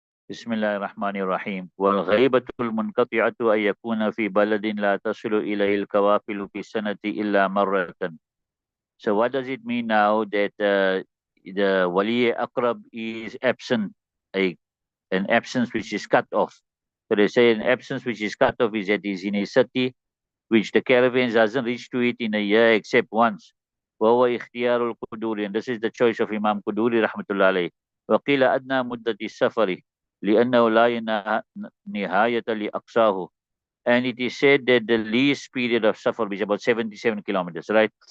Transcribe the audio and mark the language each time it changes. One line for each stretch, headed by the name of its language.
Arabic: بسم الله الرحمن الرحيم والغيبة المنقطعة أن يكون في بلد لا تصل إليه الكوافل في السنة إلا مرة.
English: So what does it mean now that the wali akrab is absent, a, an absence which is cut off? So they say an absence which is cut off is that he's in a city which the caravans doesn't reach to it in a year except once.
Arabic: وهو اختيار القدوري,
English: and this is the choice of Imam Quduri rahmatullah alayh.
Arabic: وقيل أدنى مدة السفر لأنه لا نهاية لأقصاه.
English: And it is said that the least period of safar is about 77 kilometers, right?